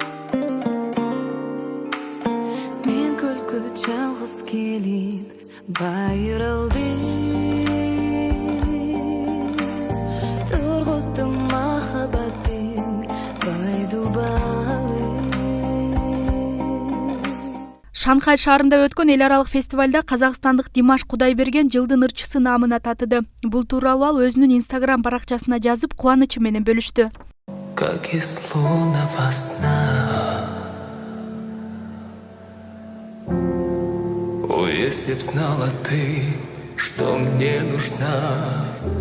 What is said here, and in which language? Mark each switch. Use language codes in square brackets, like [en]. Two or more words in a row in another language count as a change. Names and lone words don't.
[ky] Мен көлгө жалгыз келип байыралды, тургуздум махабаттын пайду балы. Шанхай шаарында өткөн эл аралык фестивалда казакстандык Димаш Кудайберген жылдын ырчысы наамына татыды. Бул тууралуу ал өзүнүн Instagram баракчасына жазып, кубанычы менен бөлүштү. [ru] Как из лунного сна. О, если б знала ты, что мне нужна.